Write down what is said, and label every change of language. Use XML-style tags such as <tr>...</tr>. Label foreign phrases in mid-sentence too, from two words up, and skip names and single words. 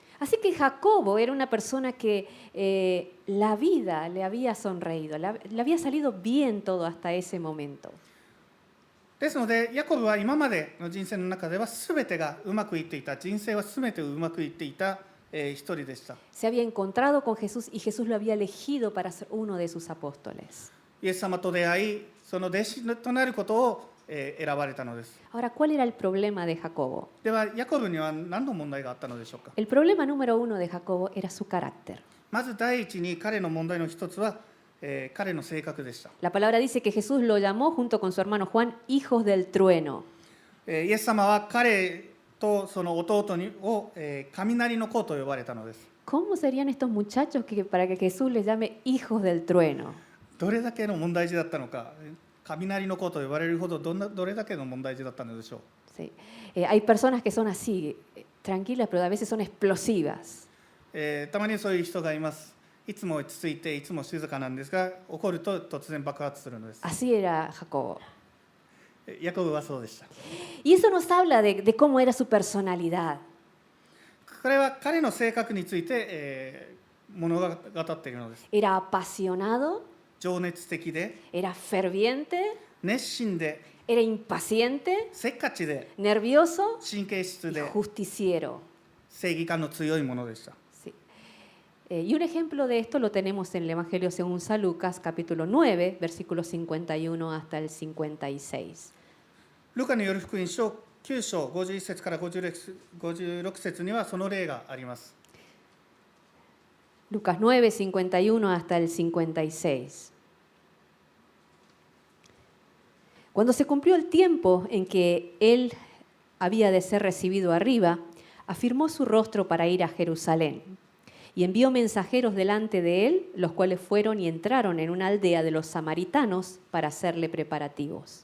<es>Así que Jacobo era una persona que la vida le había sonreído, le había salido bien todo hasta ese momento.</es> <ja>ですのでヤコブは今までの人生の中では全てがうまくいっていた、人生は全てうまくいっていた、一人でした。</ja> <es>Se había encontrado con Jesús y Jesús lo había elegido para ser uno de sus apóstoles.</es> <ja>イエス様と出会い、その弟子となることを、選ばれたのです。</ja> <es>Ahora, ¿cuál era el problema de Jacobo?</es> <ja>ではヤコブには何の問題があったのでしょうか。</ja> <es>El problema número 1 de Jacobo era su carácter.</es> <ja>まず第一に彼の問題の一つは、彼の性格でした。</ja> <es>La palabra dice que Jesús lo llamó junto con su hermano Juan hijos del trueno.</es> <ja>イエス様は彼とその弟を、雷の子と呼ばれたのです。</ja> <es>¿Cómo serían estos muchachos para que Jesús les llame hijos del trueno?</es> <ja>どれだけの問題児だったのか、雷の子と呼ばれるほどどれだけの問題児だったのでしょう。</ja> <es>Sí. Hay personas que son así, tranquilas, pero a veces son explosivas.</es> <ja>たまにそういう人がいます。いつも落ち着いていつも静かなんですが、怒ると突然爆発するのです。</ja> <es>Así era Jacobo.</es> <ja>ヤコブはそうでした。</ja> <es>Y eso nos habla de cómo era su personalidad.</es> <ja>これは彼の性格について、物語っているのです。</ja> <es>Era apasionado,</es> <ja>情熱的で、</ja> <es>era ferviente,</es> <ja>熱心で、</ja> <es>era impaciente,</es> <ja>せっかちで、</ja> <es>nervioso</es> <ja>神経質</ja> <es>y</es> <ja>で、</ja> <es>justiciero.</es> <ja>正義感の強いものでした。</ja> <es>Sí. Y un ejemplo de esto lo tenemos en el Evangelio según San Lucas, capítulo 9, versículos 51 hasta el 56.</es> <ja>ルカによる福音書9章51節から56節にはその例があります。</ja> <es>Lucas 9, 51 hasta el 56. Cuando se cumplió el tiempo en que él había de ser recibido arriba, afirmó su rostro para ir a Jerusalén y envió mensajeros delante de él, los cuales fueron y entraron en una aldea de los samaritanos para hacerle preparativos.</es>